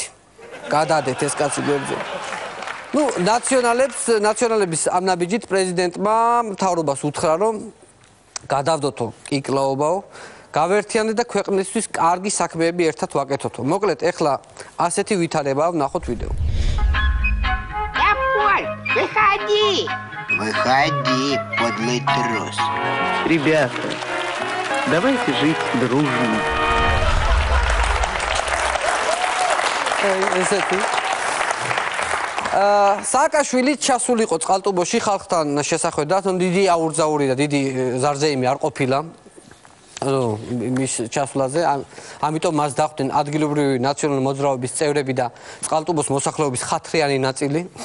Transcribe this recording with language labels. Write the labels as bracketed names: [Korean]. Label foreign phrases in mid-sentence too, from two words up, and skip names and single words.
[Georgian] გადადეთ ეს კაცი გვერდზე. ნუ ნაციონალების ამ ნაბიჯით პრეზიდენტმა მთავრობას უთხრა, რომ გადავდოთო კიკლაობაო, გავერთიანდეთ და ქვეყნისთვის კარგი საქმეები ერთად ვაკეთოთო. მოკლედ ეხლა ასეთი ვითარებაა, ვნახოთ ვიდეო. [Russian] Выходи, подлый трус. Ребята, давайте жить дружно. [Georgian] სააკაშვილი ჩასულიყო წყალტუბოში ხალხთან შესახვედრად, დიდი აურზაური და დიდი ზარზეიმი არ ყოფილა. მის ჩასვლაზე, ამიტომ მას დახვდნენ ადგილობრივი ნაციონალური მოძრაობის წევრები და წყალტუბოს მოსახლეობის ხათრიანი ნაწილი.